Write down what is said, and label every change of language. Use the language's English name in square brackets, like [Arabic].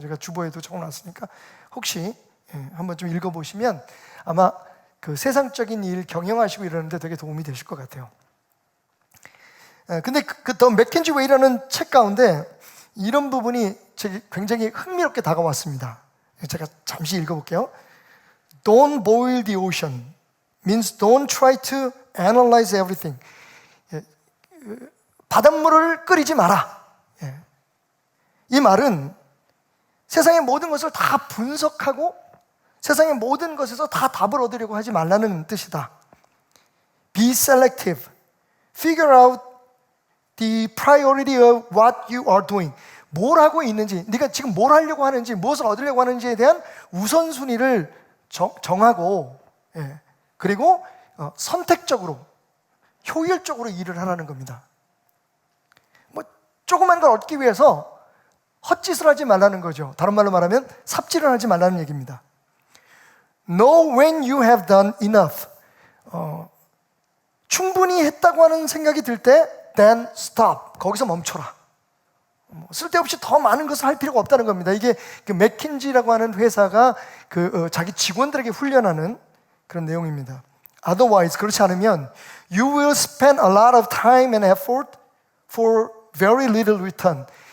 [Korean] 제가 주보에도 적어놨으니까 혹시 한번 좀 읽어보시면 아마 세상적인 일 경영하시고 이러는데 되게 도움이 되실 것 같아요. 근데 더 맥킨지 웨이라는 책 가운데 이런 부분이 굉장히 흥미롭게 다가왔습니다. 제가 잠시 읽어볼게요. [English] Don't boil the ocean means don't try to analyze everything. [Korean] 바닷물을 끓이지 마라. 이 말은 세상의 모든 것을 다 분석하고 세상의 모든 것에서 다 답을 얻으려고 하지 말라는 뜻이다. [English] Be selective. Figure out the priority of what you are doing. [Korean] 뭘 하고 있는지, 네가 지금 뭘 하려고 하는지, 무엇을 얻으려고 하는지에 대한 우선순위를 정하고, 그리고 선택적으로, 효율적으로 일을 하라는 겁니다. 조그만 걸 얻기 위해서 헛짓을 하지 말라는 거죠. 다른 말로 말하면 삽질을 하지 말라는 얘기입니다. [English] Know when you have done enough. [Korean] 충분히 했다고 하는 생각이 들 때 [English] then stop. [Korean] 거기서 멈춰라. 쓸데없이 더 많은 것을 할 필요가 없다는 겁니다. 이게 맥킨지라고 하는 회사가 자기 직원들에게 훈련하는 그런 내용입니다. [English] Otherwise, [Korean] 그렇지 않으면 [English] you will spend a lot of time and effort for very little return.